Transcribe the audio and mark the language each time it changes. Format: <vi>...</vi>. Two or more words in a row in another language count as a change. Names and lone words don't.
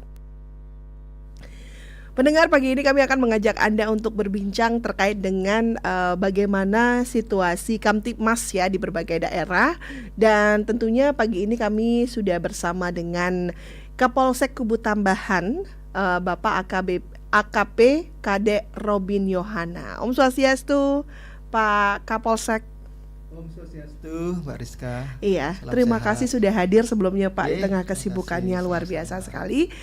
<id>Pendengar, pagi ini kami akan mengajak Anda untuk berbincang terkait dengan bagaimana situasi Kamtibmas ya di berbagai daerah. Dan tentunya pagi ini kami sudah bersama dengan Kapolsek Kubu Tambahan, Bapak AKP Kade Robin Yohana.</id> <sa>Om Swastiastu,</sa> <id>Pak Kapolsek.</id> <sa>Om Swastiastu,</sa> <id>Mbak Rizka. Iya, Salam terima sehat. kasih sudah hadir sebelumnya Pak di tengah Terima kesibukannya kasih, luar sama-sama. biasa sekali.</id>